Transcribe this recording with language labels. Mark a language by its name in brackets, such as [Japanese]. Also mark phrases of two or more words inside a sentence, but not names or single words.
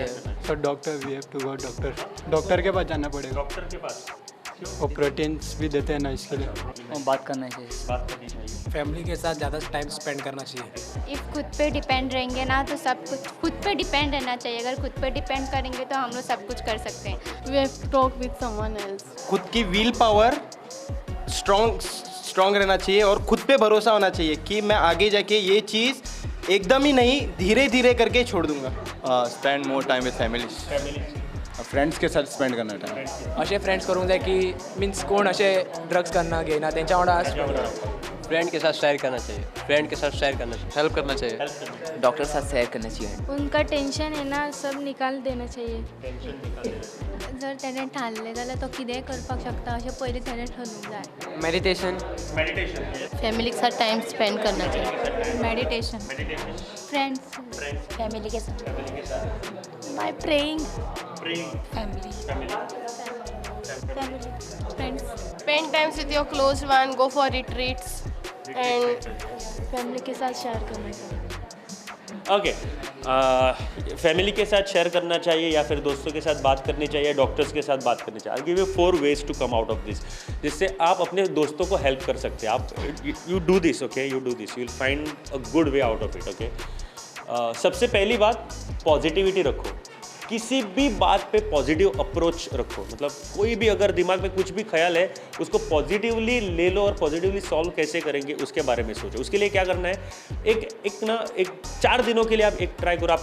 [Hindi] तो [English] doctor we have to go, [Hindi] डॉक्टर के पास जाना पड़ेगा। डॉक्टर के पास वो प्रोटीन्स भी देते हैं ना, इसके लिए बात करना चाहिए। बात करनी चाहिए। फैमिली के साथ ज़्यादा [English] time spend [Hindi] करना चाहिए। इफ़ खुद पे डिपेंड रहेंगे ना तो सब कुछ खुद पे डिपेंड रहना चाहिए। अगर खुद पे डिपेंड करेंगे तो हम लोग सब कुछ कर सकते हैं। [English] We have to talk with someone else. [Hindi] खुद की [English] will power strong [Hindi] रहना चाहिए और खुद पे भरोसा होना चाहिए कि मैं आगे जाके ये चीज़ एकदम ही नहीं, धीरे धीरे करके छोड़ दूंगा। [English] spend more time with family, friends [Hindi] के साथ स्पेंड करना टाइम। [Konkani] असे फ्रेंड्स करूंक जाय की मीन्स कोण असे ड्रग्स करना घेना तेंच्या वांगडा [Hindi] फ्रेंड के साथ शेयर करना चाहिए, फ्रेंड के साथ शेयर करना चाहिए, हेल्प करना चाहिए, डॉक्टर के साथ शेयर करना चाहिए। उनका टेंशन है ना, सब निकाल देना चाहिए। [Konkani] जर त्याने ठाणलें जाल्यार तो कितेंय करपाक शकता, अशें पयलीं ताणें ठरवूंक जाय। [Hindi] मेडिटेशन, फैमिली के साथ [English] time spend [Hindi] करना चाहिए। [English] meditation, friends, [Hindi] फैमिली के साथ [English] by praying, फैमिली फ्रेंड्स, Spend times with your close one, go for retreats and [Hindi] फैमिली के साथ शेयर करना चाहिए। ओके, फैमिली के साथ शेयर करना चाहिए या फिर दोस्तों के साथ बात करनी चाहिए, डॉक्टर्स के साथ बात करनी चाहिए। [English] I give you 4 ways to come out of this, [Hindi] जिससे आप अपने दोस्तों को हेल्प कर सकते हैं। [English] आप you do this, okay, you do this, you will find a good way out of it. [Hindi] ओके, सबसे पहली बात, पॉजिटिविटी रखो। किसी भी बात पे [English] positive approach [Hindi] रखो। मतलब कोई भी अगर दिमाग में कुछ भी ख्याल है, उसको पॉजिटिवली ले लो और पॉजिटिवली सॉल्व कैसे करेंगे उसके बारे में सोचो। उसके लिए क्या करना है, एक 4 दिनों के लिए आप एक ट्राई करो।